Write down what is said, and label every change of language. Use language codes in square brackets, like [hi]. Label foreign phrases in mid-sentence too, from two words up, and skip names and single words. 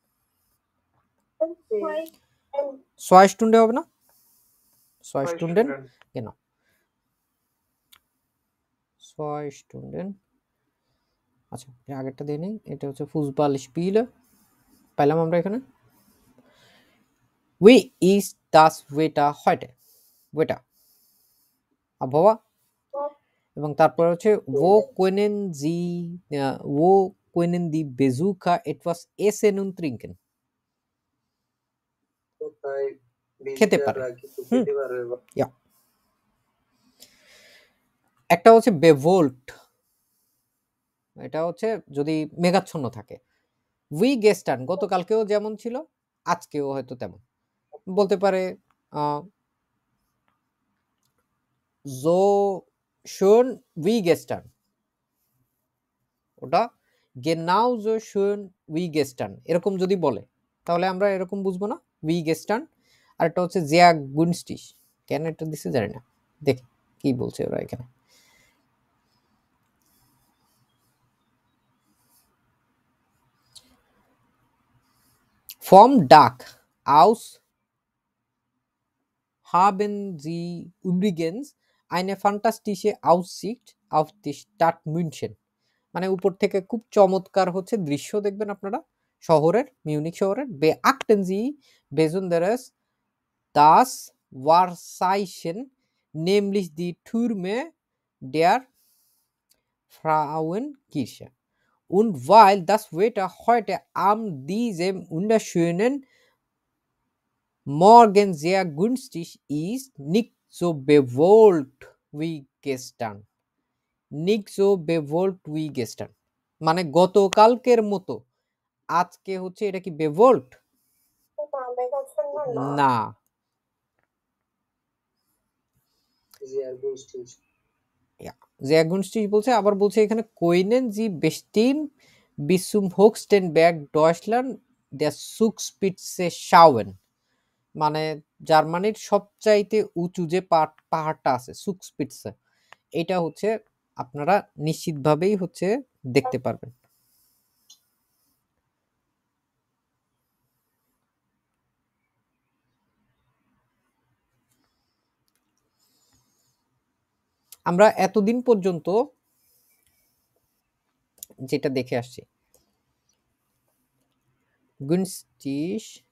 [bn] ভাই 6 স্টুন্ডে হবে না? 6 স্টুন্ডেন কেন? 6 স্টুন্ডেন। আচ্ছা এর আগেরটা দিয়ে নেই, এটা হচ্ছে [de] Fußball Spiele [bn] পাইলাম আমরা এখানে। [de] Wie ist das Wetter heute? [bn] Wetter আবহাওয়া। এবং তারপর হচ্ছে [de] wo können die Besucher etwas essen und trinken? [bn] খেতে পারে। [de] Ja. [bn] একটা হচ্ছে বেভোল্ট, এটা হচ্ছে যদি মেঘাচ্ছন্ন থাকে। [de] wie gestern [bn] গতকালকেও যেমন ছিল আজকেও হয়তো তেমন বলতে পারে। [de] so schön wie gestern, [bn] ওটা [de] genauso schön wie gestern [bn] এরকম যদি বলে তাহলে আমরা এরকম বুঝবো না [de] wie gestern। [bn] আর এটা হচ্ছে [de] sehr günstig, [bn] কেন এটা দিছে জানি না, দেখি কি বলছে ওরা এখানে। [de] Vom Dach aus haben Sie übrigens eine fantastische Aussicht auf die Stadt München, [bn] মানে উপর থেকে খুব চমৎকার হচ্ছে দৃশ্য দেখবেন আপনারা শহরের, মিউনিক শহরের। [de] beachten Sie besonders das Wahrzeichen, nämlich die Türme der Frauenkirche. Und weil das Wetter heute an diesem wunderschönen Morgen sehr günstig ist, nicht so bewölkt wie gestern. Nicht so bewölkt wie gestern. [bn] মানে গতকালকের মতো আজকে হচ্ছে এটা কি বেভোল্ট? না, [de] sehr günstig [bn] বলছে। আবার বলছে এখানে [de] können Sie bestimmt bis zum höchsten Berg Deutschlands der Zugspitze schauen, [bn] মানে জার্মানির সবচাইতে উঁচু যে পাহাড়টা আছে সুকস্পিটসে, এটা হচ্ছে আপনারা নিশ্চিতভাবেই হচ্ছে দেখতে পারবেন। আমরা এতদিন পর্যন্ত যেটা দেখে আসছি günstig,